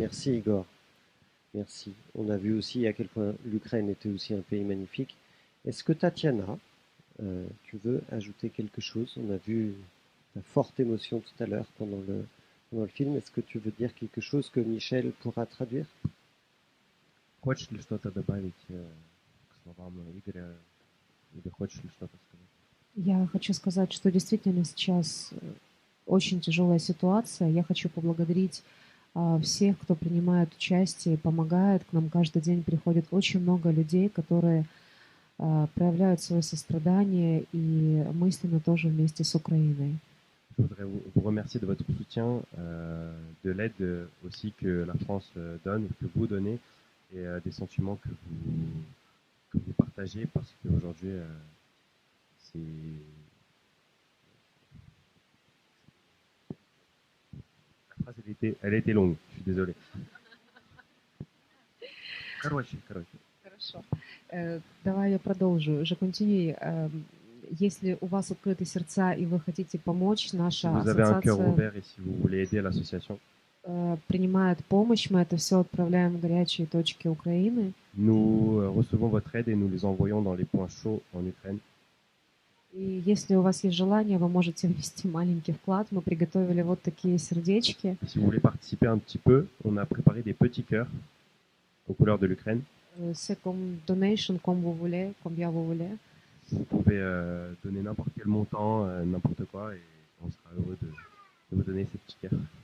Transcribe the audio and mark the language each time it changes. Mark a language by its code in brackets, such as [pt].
[fr] Merci Igor. Merci. On a vu aussi à quel point l'Ukraine était aussi un pays magnifique. Est-ce que Tatiana, tu veux ajouter quelque chose? On a vu la forte émotion tout à l'heure pendant le film. Est-ce que tu veux dire quelque chose que Michel pourra traduire? [ru] Хочешь ли что-то добавить к словам Игоря? Или хочешь ли что-то сказать? Я хочу сказать, что действительно сейчас очень тяжелая ситуация. Я хочу поблагодарить всех, кто принимает участие, помогает. К нам каждый день приходит очень много людей, которые проявляют свое сострадание и мысленно тоже вместе с Украиной. [fr] Je voudrais vous remercier de votre soutien, de l'aide aussi que la France donne, que vous donnez, et des sentiments que vous partagez, parce qu'aujourd'hui, c'est... La phrase, elle a été longue, je suis désolé. [ru] Короче. Хорошо. Давай я продолжу. [fr] Je continue. [ru] Если у вас открыты сердца и вы хотите помочь, [fr] Si [ru] наша [fr] vous avez un cœur [ru] ассоциация [fr] ouvert et si vous voulez aider l'association, [ru] принимает помощь. Мы это все отправляем в горячие точки Украины. [fr] nous recevons votre aide et nous les envoyons dans les points chauds en Ukraine. [ru] И если у вас есть желание, вы можете внести маленький вклад. Мы приготовили вот такие сердечки. [fr] Si vous voulez participer un petit peu, on a préparé des petits cœurs aux couleurs de l'Ukraine. C'est comme donation, comme vous voulez, combien vous voulez. Vous pouvez donner n'importe quel montant, n'importe quoi, et on sera heureux de vous donner ces petits cœurs.